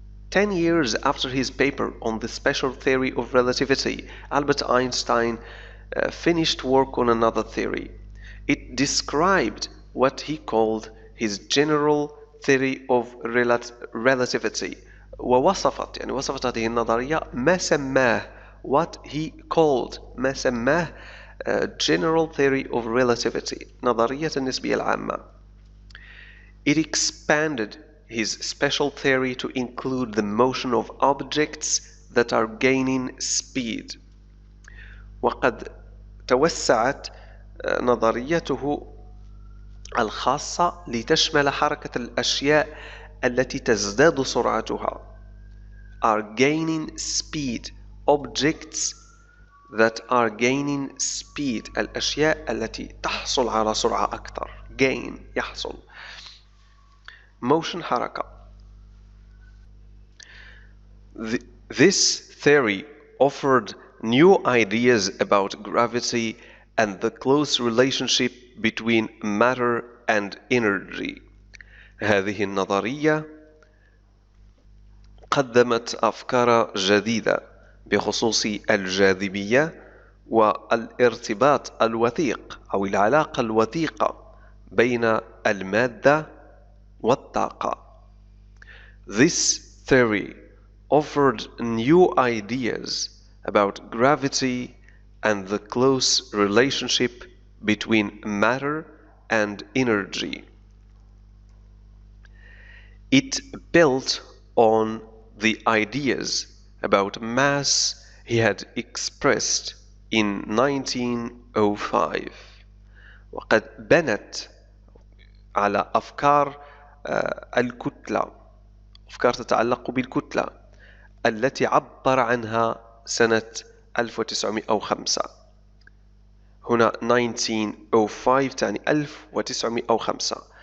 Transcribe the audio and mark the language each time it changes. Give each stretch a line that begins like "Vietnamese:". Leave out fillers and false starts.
English: 10 years after his paper on the special theory of relativity, Albert Einstein finished work on another theory. It described what he called his general theory of relativity.
Arabic: وصفت هذه النظرية ما سماه
English: what he called
Arabic: ما سماه
English: general theory of relativity،
Arabic: نظرية النسبية العامة.
English: It expanded his special theory to include the motion of objects that are gaining speed.
Arabic: وقد توسعت نظريته الخاصة لتشمل حركة الأشياء التي تزداد سرعتها.
English: are gaining speed. objects that are gaining speed،
Arabic: الأشياء التي تحصل على سرعة أكثر. gain يحصل. motion حركة.
English: This theory offered new ideas about gravity and the close relationship between matter and energy.
Arabic: هذه النظرية قدمت أفكار جديدة بخصوص الجاذبية والارتباط الوثيق أو العلاقة الوثيقة بين المادة والطاقة.
English: This theory offered new ideas about gravity and the close relationship between matter and energy. It built on the ideas about mass he had expressed in 1905.
Arabic: وقد بنت على أفكار الكتلة، أفكار تتعلق بالكتلة التي عبر عنها سنة 1905. هنا 1905 تعني 1905.